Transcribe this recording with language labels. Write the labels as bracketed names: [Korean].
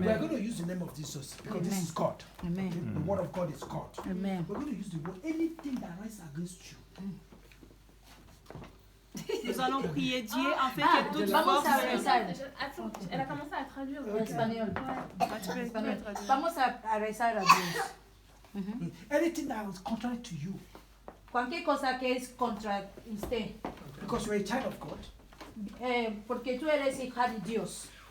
[English] We are going to use the name of Jesus because this is God. Amen. The word of God is God. Amen. We're going to use the word. Anything that rises against you. [French] Nous allons prier Dieu afin que toute [Spanish] vamos [French] force... [Spanish] a rezar. [French] Attends, elle a commencé à traduire. En espagnol. Ouais. [Spanish] Espagnol. Vamos a rezar a Dios. [English] Anything that is contrary to you. [Spanish] Cualquier cosa que es contra usted, [English] Because you're a child of God. [Spanish] porque tú eres hija de Dios.